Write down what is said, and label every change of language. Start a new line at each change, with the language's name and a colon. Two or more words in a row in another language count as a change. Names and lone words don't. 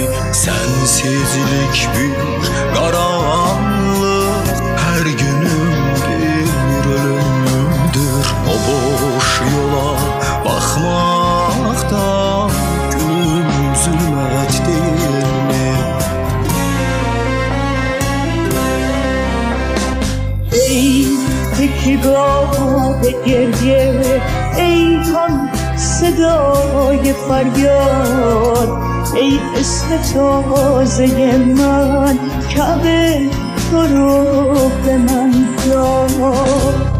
Turkish: Sensizlik bir karanlık, her günün bir ölümdür. O boş yola bakmaktan gülüm zulmet değil mi?
Persian: ای تکیگاه گریه، ای هم صدای فریاد، ای اسم تازه من که به تو رو به من داد.